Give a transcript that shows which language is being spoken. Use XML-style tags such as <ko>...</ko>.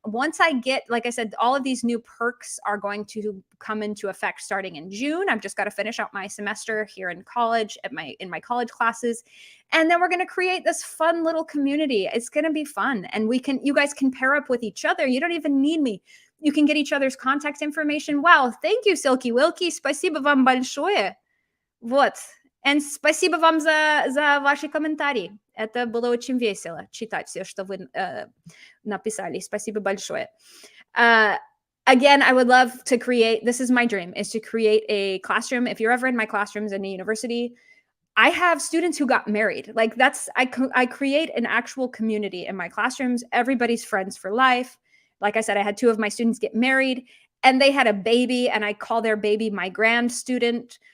<en>Once I get, like I said, all of these new perks are going to come into effect starting in June. I've just got to finish out my semester here in college in my college classes. And then we're going to create this fun little community. It's going to be fun. And you guys can pair up with each other. You don't even need me. You can get each other's contact information. Wow. Thank you, Silky Wilky.</en> <ru>Спасибо вам большое. Вот.</ru> <en>And</en> <ru>спасибо вам за ваши комментарии. Это было очень весело читать все, что вы написали. Спасибо большое.</ru> <en>Again, I would love to create, this is my dream, is to create a classroom. If you're ever in my classrooms in a university, I have students who got married. Like I create an actual community in my classrooms. Everybody's friends for life. Like I said, I had 2 of my students get married and they had a baby, and I call their baby my grand student.</en>